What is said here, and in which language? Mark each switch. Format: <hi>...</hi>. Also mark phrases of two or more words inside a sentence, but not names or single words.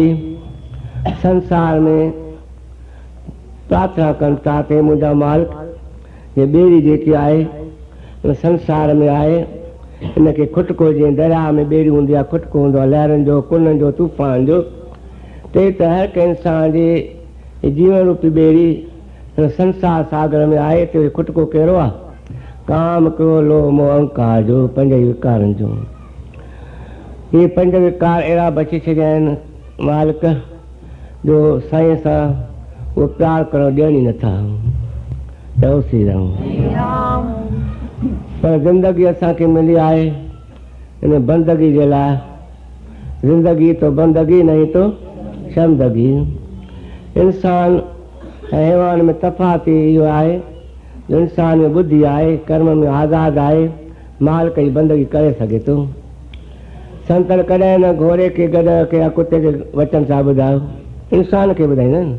<sd>संसार में प्रार्थना कनि था ते मुंहिंजा मालिक ये ॿेड़ी जेकी आहे उन संसार में आहे, इनखे खुटको जीअं दरिया में ॿेड़ी हूंदी आहे, खुटको हूंदो आहे लहरनि जो, कुननि जो, तूफ़ान जो, ते त हर कंहिं इंसान जे जीवन रूपी ॿेड़ी हिन संसार सागर में आहे। ते खुटको कहिड़ो आहे? काम, क्रोध, लोभ, मोह, अहंकार जो, पंज विकारनि जो। इहे पंज विकार अहिड़ा बची छॾिया आहिनि मालिक जो साईं सां उहो प्यार करणु ॾियनि ई नथा। चओ श्री राम। पर ज़िंदगी असांखे मिली आहे इन बंदगी जे लाइ।</sd> <hi>ज़िंदगी तो बंदगी नहीं तो शर्मदगी।</hi> <sd>इंसान ऐं हैवान में तफ़ावत इहो आहे जो इंसान में बुद्धि आहे, कर्म में आज़ादु आहे, मालिक जी बंदगी करे सघे थो। संतन कॾहिं न घोड़े खे गधे खे या कुते खे वचन सां ॿुधायो, इंसान खे ॿुधाईंदा आहिनि।</sd>